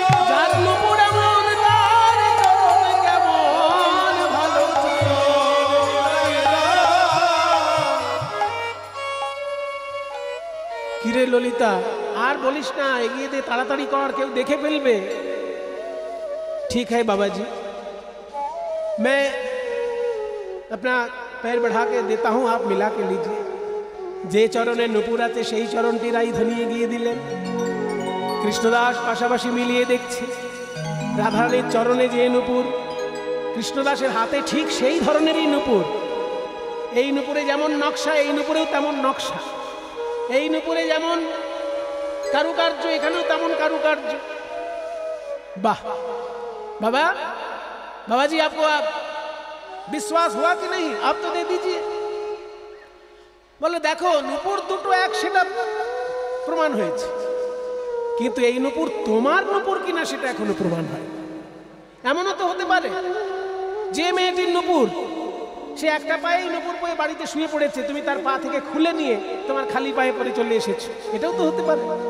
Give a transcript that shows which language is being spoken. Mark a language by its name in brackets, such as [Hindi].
[Bangla] যার নূপুর এমন তার চরণ কেমন, ভালো। কিরে ললিতা, আর বলিস না, এগিয়ে দে, তাড়াতাড়ি কর, কেউ দেখে ফেলবে। [Hindi] ठीक है बाबा जी, मैं अपना पैर बढ़ा के देता हूँ, आप मिला के लीजिए। [Bangla] যে চরণে নূপুর আছে সেই চরণটি রাই ধনিয়ে গিয়ে দিলেন। কৃষ্ণদাস পাশাপাশি মিলিয়ে দেখছে, রাধারানীর চরণে যে নূপুর, কৃষ্ণদাসের হাতে ঠিক সেই ধরনেরই নূপুর। এই নূপুরে যেমন নকশা, এই নূপুরেও তেমন নকশা। এই নূপুরে যেমন কারুকার্য, এখানেও তেমন কারুকার্য। [Hindi] वाह बाबा, बाबा जी आपको आप विश्वास हुआ कि नहीं? आप तो दे दीजिए। [Bangla] बोले देखो नूपुर दुটো एक সেটা প্রমাণ হয়েছে, কিন্তু এই নূপুর তোমার নূপুর কিনা সেটা এখনো প্রমাণ হয়। এমনও তো হতে পারে যে মেয়েটির নূপুর, সে একটা পায়ে নূপুর পরে বাড়িতে শুয়ে পড়েছে, তুমি তার পা থেকে খুলে নিয়ে তোমার খালি পায়ে পরে চলে এসেছো, এটাও তো হতে পারে।